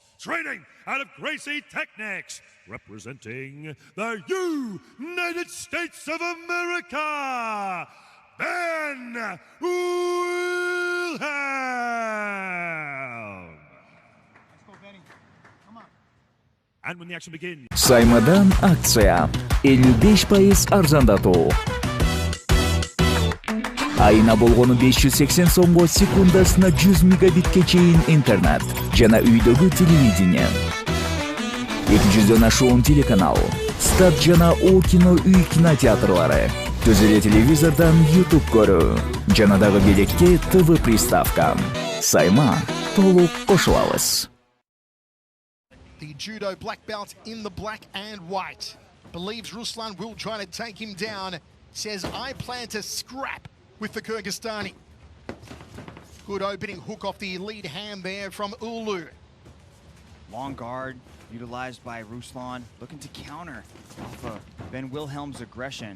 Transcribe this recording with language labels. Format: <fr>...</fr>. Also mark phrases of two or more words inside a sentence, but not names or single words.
<en>Training out of Gracie Technics, representing the United States of America, Ben Wilhelm. And when the action begins.</en> <uz>Saymadan aksiya 55% arzandatuv.</uz> <ky>Ayına болгону 580 сомго секундасына 100 мегабитке чейин интернет жана үйдөгү телевидение. 200дөн ашуун телеканал, Стат жана О кино үй кинотеатрлары, түз эле телевизордон YouTube көрүү, жана дагы белекке ТВ приставка. Сайма толук кошулабыз.</ky> <en>The judo black belt in the black and white. Believes Ruslan will try to take him down. Says, I plan to scrap with the Kyrgyzstani. Good opening hook off the lead hand there from Ulu. Long guard utilized by Ruslan, looking to counter off of Ben Wilhelm's aggression.</en>